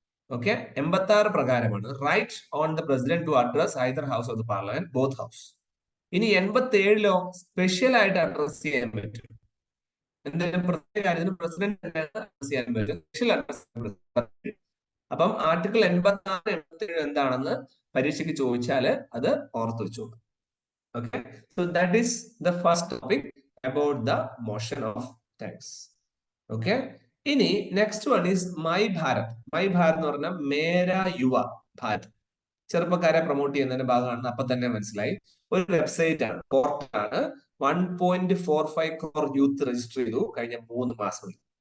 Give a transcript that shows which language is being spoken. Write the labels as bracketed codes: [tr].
[en] Okay, 86 പ്രകാരമാണ് right on the president to address either house of the parliament, both house. [ml] ഇനി 87ലോ special ആയിട്ട് address ചെയ്യാൻ പറ്റും. എന്തെങ്കിലും പ്രത്യേക കാര്യത്തിന് പ്രസിഡന്റ് അഡ്രസ് ചെയ്യാൻ പറ്റും, സ്പെഷ്യൽ അഡ്രസ്. അപ്പം ആർട്ടിക്കിൾ 86, 87 എന്താണെന്ന് പരീക്ഷയ്ക്ക് ചോദിച്ചാല് അത് ഓർത്ത് വെച്ചു. [en] Okay, so that is the first topic about the motion of thanks. [ml] Okay, ഇനി [en] Next one is my Bharat. [ml] My Bharat എന്ന് പറഞ്ഞാൽ മേര യുവ ഭാരത്, ചെറുപ്പക്കാരെ പ്രൊമോട്ട് ചെയ്യുന്നതിന്റെ ഭാഗമാണെന്ന് അപ്പൊ തന്നെ മനസ്സിലായി. ഒരു വെബ്സൈറ്റ് ആണ്, പോർട്ടലാണ്. 1.45 crore യൂത്ത് രജിസ്റ്റർ ചെയ്തു കഴിഞ്ഞ 3 മാസങ്ങളിൽ.